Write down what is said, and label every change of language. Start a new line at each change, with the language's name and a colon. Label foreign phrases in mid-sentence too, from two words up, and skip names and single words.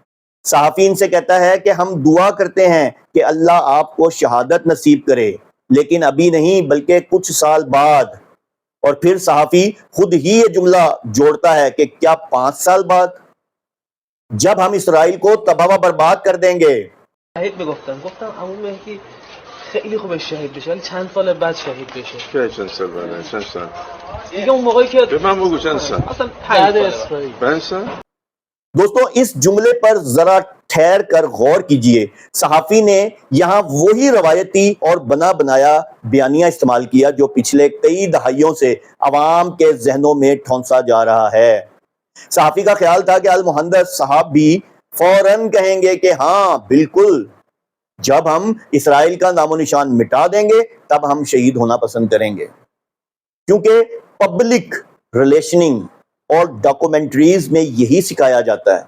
Urdu: صحافی ان سے کہتا ہے کہ ہم دعا کرتے ہیں کہ اللہ آپ کو شہادت نصیب کرے، لیکن ابھی نہیں بلکہ کچھ سال بعد۔ اور پھر صحافی خود ہی یہ جملہ جوڑتا ہے کہ کیا 5 سال بعد، جب ہم اسرائیل کو تباہ و برباد کر دیں گے۔
Persian: گفتم عمو مهدی خیلی خوبه شهید بشه، ولی چند سال بعد شهید بشه. چه چند سال بعد؟ چند سال؟ دیگه اون موقعی که به من بگو چند سال؟ اصلا 5 سال. 5 سال؟
Urdu: دوستوں اس جملے پر ذرا ٹھہر کر غور کیجئے. صحافی نے یہاں وہی روایتی اور بنا بنایا بیانیہ استعمال کیا جو پچھلے کئی دہائیوں سے عوام کے ذہنوں میں ٹھونسا جا رہا ہے. صحافی کا خیال تھا کہ المحندث صاحب بھی فوراً کہیں گے کہ ہاں بالکل، جب ہم اسرائیل کا نام و نشان مٹا دیں گے تب ہم شہید ہونا پسند کریں گے، کیونکہ
English: public relationing
Urdu: اور ڈاکومنٹریز میں یہی سکھایا جاتا ہے.